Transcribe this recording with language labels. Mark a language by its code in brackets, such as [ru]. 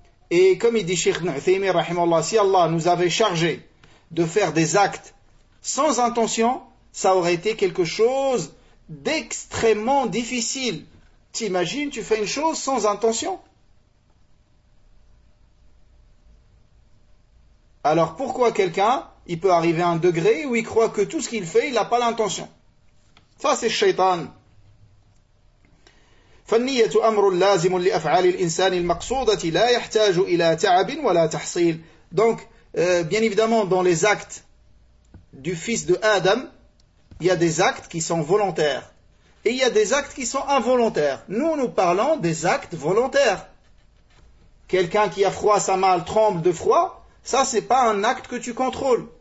[fr] Et comme il dit Cheikh Nathimi, rahimallah, si Allah nous avait chargé de faire des actes sans intention, ça aurait été quelque chose d'extrêmement difficile. T'imagines, tu fais une chose sans intention. Alors pourquoi quelqu'un, il peut arriver à un degré où il croit que tout ce qu'il fait, il n'a pas l'intention. Ça c'est shaitan. [ar] فالنية أمر لازم لأفعال الإنسان المقصودة لا يحتاج إلى تعب ولا تحصيل. [fr] Donc, bien évidemment, dans les actes du fils de Adam, il y a des actes qui sont volontaires. Et il y a des actes qui sont involontaires. Nous, nous parlons des actes volontaires. Quelqu'un qui a froid, sa main tremble de froid, ça, c'est pas un acte que tu contrôles.